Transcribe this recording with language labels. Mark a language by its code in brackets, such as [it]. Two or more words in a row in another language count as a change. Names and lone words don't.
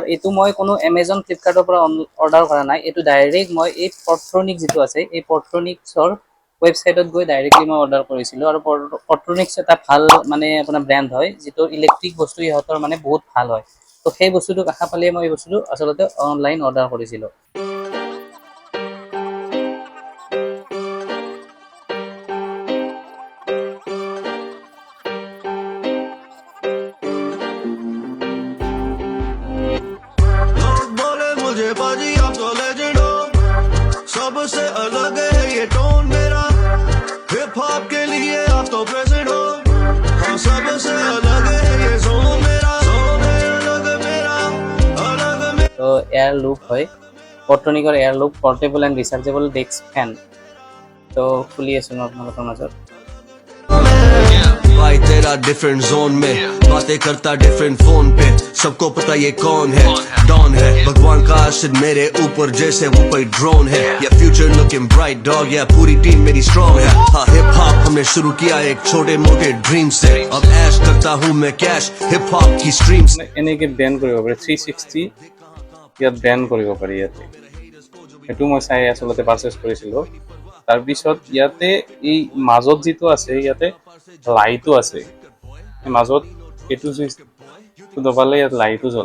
[as] এইটো মই কোনো এমেজন ফ্লিপকাৰ্টৰ পৰা অৰ্ডাৰ কৰা নাই। এইটো ডাইৰেক্ট মই এই পট্ৰনিক যিটো আছে, এই পট্ৰনিক্সৰ ৱেবছাইটত গৈ ডাইৰেক্টলি মই অৰ্ডাৰ কৰিছিলোঁ। আৰু পট্ৰনিক্স এটা ভাল মানে আপোনাৰ ব্ৰেণ্ড হয়, যিটো ইলেক্ট্ৰিক বস্তু ইহঁতৰ মানে বহুত ভাল হয়। তো সেই বস্তুটোক আশা পালিয়ে মই এই বস্তুটো আচলতে [en] online order [as] কৰিছিলোঁ। [hi] बाजी आप तो लेजेंड हो, सबसे अलग है ये टोन मेरा, हिप हॉप के लिए आप तो प्रेजेंट हो, हाँ सबसे अलग है ये जोन मेरा, जोन है अलग मेरा, अलग मेरा। [as] তো এয়াৰ লুপ হয়, পট্ৰনিকৰ এয়াৰ লুপ [en] portable and rechargeable desk fan. [as] তো খুলি আছোঁ মই আপোনালোকৰ মাজত। [hi] भाई तेरा [en] different zone [hi] में बातें करता [en] different phone [hi] पे, सबको पता ये कौन है, डॉन है, भगवान का आशीर्वाद मेरे ऊपर जैसे वो कोई ड्रोन है, या [en] future looking bright [hi] डॉग, या पूरी टीम मेरी स्ट्रॉन्ग है। हाँ हिप हॉप हमने शुरू किया एक छोटे मोटे ड्रीम से, अब ऐश करता हूँ मैं कैश हिप हॉप की स्ट्रीम से। [as] এনেকৈ বেন কৰিব পাৰি 360 ইয়াত বেন কৰিব পাৰি। ইয়াতে সেইটো মই চাই আচলতে পাৰচেছ কৰিছিলোঁ। তাৰপিছত ইয়াতে এই মাজত যিটো আছে, ইয়াতে লাইটো আছে মাজত, এইটো চুইচটো দবালে ইয়াত লাইটো জ্বলে।